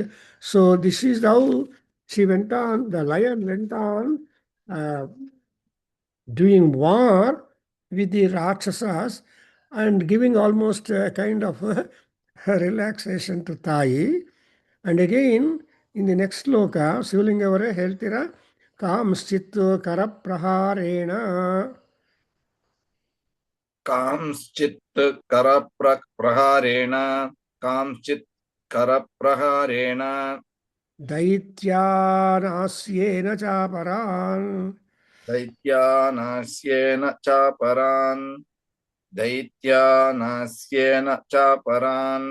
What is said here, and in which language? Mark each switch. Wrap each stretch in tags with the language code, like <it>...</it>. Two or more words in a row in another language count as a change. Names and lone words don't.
<en>So this is how she went on, the lion went on doing war with the Rakshasas and giving almost a kind of relaxation to Tayi. And again, in the next sloka, Sivalingavare ಹೇಳ್ತೀರಾ,</en> <sa>ಕಾಂಶ್ಚಿತ್ ಕರಪ್ರಹಾರೇಣ. ಕಾಂಶ್ಚಿತ್ करप्रहारेण कांश्चित् करप्रहारेण दैत्यानास्येन चापरान् दैत्यानास्येन चापरान् दैत्यानास्येन चापरान्</sa>